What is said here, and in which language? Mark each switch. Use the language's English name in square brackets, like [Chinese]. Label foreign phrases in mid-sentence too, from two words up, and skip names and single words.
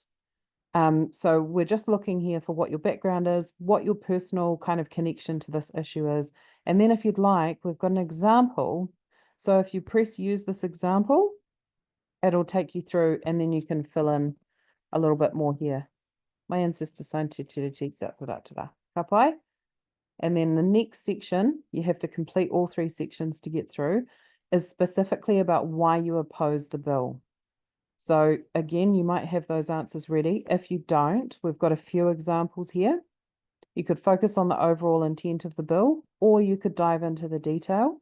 [English] So we're just looking here for what your background is, what your personal kind of connection to this issue is. And then if you'd like, we've got an example. So if you press use this example, it'll take you through and then you can fill in a little bit more here. My ancestor signed te tiriti, [Māori] ka pai? [English] And then the next section, you have to complete all 3 sections to get through, is specifically about why you oppose the bill. So again, you might have those answers ready. If you don't, we've got a few examples here. You could focus on the overall intent of the bill, or you could dive into the detail.